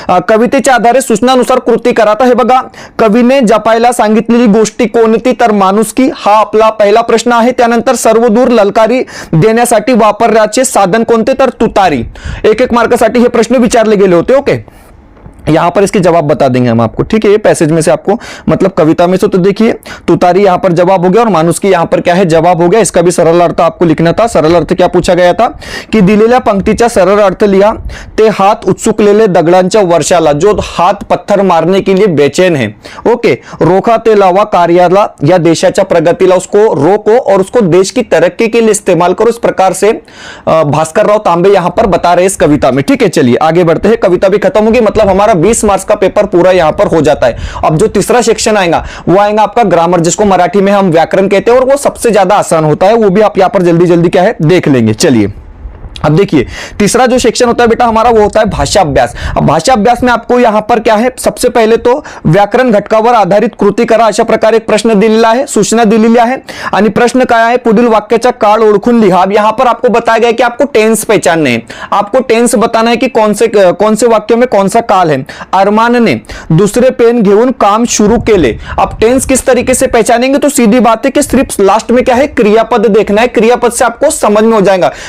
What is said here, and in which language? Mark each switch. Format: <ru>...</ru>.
<mr>कवितेच्या आधारे सूचनानुसार कृती करा। तर हे बघा कवीने जपायला सांगितलेली गोष्टी कोणती, तर माणुसकी हा आपला पहिला प्रश्न आहे। त्यानंतर सर्वदूर ललकारी देण्यासाठी वापरण्याचे साधन कोणते, तर तुतारी। 1-1 मार्कासाठी हे प्रश्न विचारले गेले होते, ओके।</mr> <hi>यहां पर इसके जवाब बता देंगे हम आपको, ठीक है। ये पैसेज में से आपको मतलब कविता में से तो देखिए तुतारी यहां पर जवाब हो गया और मानुसकी यहां पर क्या है जवाब हो गया। इसका भी सरल अर्थ आपको लिखना था। सरल अर्थ क्या पूछा गया था कि</hi> <mr>दिलेल्या पंक्तीचा सरल अर्थ लिहा। ते हाथ उत्सुकलेले दगडांच्या वर्षाला,</mr> <hi>जो हाथ पत्थर मारने के लिए बेचैन है, ओके।</hi> <mr>रोका ते लावा कार्याला, या देशाच्या प्रगतीला</mr> <hi>उसको रोको और उसको देश की तरक्की के लिए इस्तेमाल करो। इस प्रकार से भास्कर राव तांबे यहां पर बता रहे इस कविता में, ठीक है। चलिए आगे बढ़ते हैं, कविता भी खत्म होगी, मतलब हमारा 20 मार्क्स का पेपर पूरा यहां पर हो जाता है। अब जो तीसरा सेक्शन आएगा वो आएगा आपका ग्रामर, जिसको मराठी में हम व्याकरण कहते हैं, और वो सबसे ज्यादा आसान होता है। वो भी आप यहां पर जल्दी जल्दी क्या है देख लेंगे। चलिए अब देखिए तीसरा जो सेक्शन होता है बेटा हमारा वो होता है भाषा अभ्यास। अब भाषा अभ्यास में आपको यहां पर क्या है,</hi> <mr>सबसे पहले तो व्याकरण घटकावर आधारित कृती करा, अशा प्रकारे एक प्रश्न दिलेला आहे, सूचना दिलेली आहे। आणि प्रश्न काय आहे, पुढील वाक्याचा काळ ओळखून लिहा।</mr> <hi>अब यहां पर आपको बताया गया कि आपको टेंस पहचानने हैं, आपको टेंस बताना है कि कौन से वाक्य में कौन सा काल है। अरमान ने दूसरे पेन घेऊन काम शुरू केले। अब टेंस किस तरीके से पहचानेंगे, तो सीधी बात है कि सिर्फ लास्ट में क्या है क्रियापद देखना है, क्रियापद से आपको समझ में हो जाएगा।</hi>